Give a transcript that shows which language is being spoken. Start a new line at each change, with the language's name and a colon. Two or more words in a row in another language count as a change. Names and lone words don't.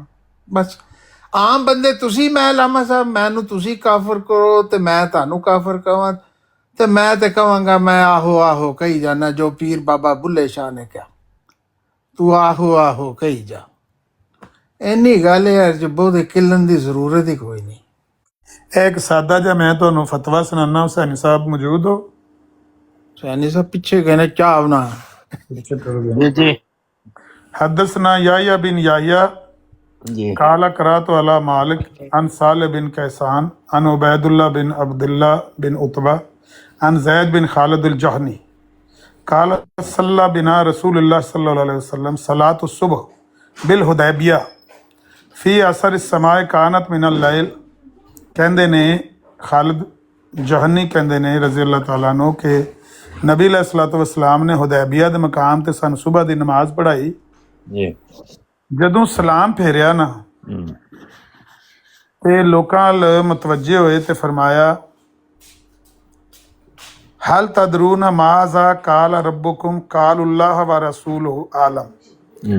Punjabi: ਬਸ ਆਮ ਬੰਦੇ ਤੁਸੀਂ, ਮੈਂ ਲਾਮਾ ਸਾਹਿਬ ਮੈਨੂੰ ਤੁਸੀਂ ਕਾਫਰ ਕਰੋ ਤੇ ਮੈਂ ਤੁਹਾਨੂੰ ਕਾਫਰ ਕਹਾਂ, ਤੇ ਮੈਂ ਤੇ ਕਹਾਂਗਾ ਮੈਂ ਆਹੋ ਆਹੋ ਕਹੀ ਜਾਣਾ ਜੋ ਪੀਰ ਬਾਬਾ ਬੁੱਲੇ ਸ਼ਾਹ ਨੇ ਕਿਹਾ, ਤੂੰ ਆਹੋ ਆਹੋ ਕਹੀ ਜਾ। ਇੰਨੀ ਗੱਲ ਯਾਰ ਜੋ ਬਹੁਤੇ ਕਿਲਣ ਦੀ ਜ਼ਰੂਰਤ ਹੀ ਕੋਈ ਨਹੀਂ। ਇਹ ਇੱਕ ਸਾਦਾ ਜਿਹਾ ਮੈਂ ਤੁਹਾਨੂੰ ਫਤਵਾ ਸੁਣਾਉਣਾ। ਹੁਸੈਨੀ ਸਾਹਿਬ ਮੌਜੂਦ ਹੋ? ਹੁਸੈਨੀ ਸਾਹਿਬ ਪਿੱਛੇ ਗਏ ਨੇ, ਚਾਹ ਬਣਾ।
Arabic: حدثنا याह्या बिन याह्या قال قرأت على مالك عن صالح بن كيسان عن عبيد الله بن عبد الله بن عتبة عن زيد بن خالد الجهني قال صلى بنا رسول الله صلى الله عليه وسلم صلاة الصبح بالحدیبیہ في اثر السماء كانت من الليل।
Punjabi: ਕਹਿੰਦੇ ਨੇ ਖਾਲਿਦ ਜਹਨੀ ਕਹਿੰਦੇ ਨੇ
Arabic: رضي الله تعالى
Punjabi: ਨੂੰ ਕਿ ਨਬੀ
Arabic: عليه الصلاة والسلام
Punjabi: ਨੇ ਹੁਦੈਬੀਆ ਦੇ ਮਕਾਮ ਤੇ ਸਾਨੂੰ ਸੁਬਹ ਦੀ ਨਮਾਜ਼ ਪੜ੍ਹਾਈ। ਜਦੋਂ ਸਲਾਮ ਫੇਰਿਆ ਨਾ ਤੇ ਲੋਕਾਂ ਵੱਲ ਮੁਤਵੱਜੇ ਹੋਏ ਤੇ ਫਰਮਾਇਆ
Arabic: هل تدرون ماذا قال ربكم قالوا الله ورسوله أعلم.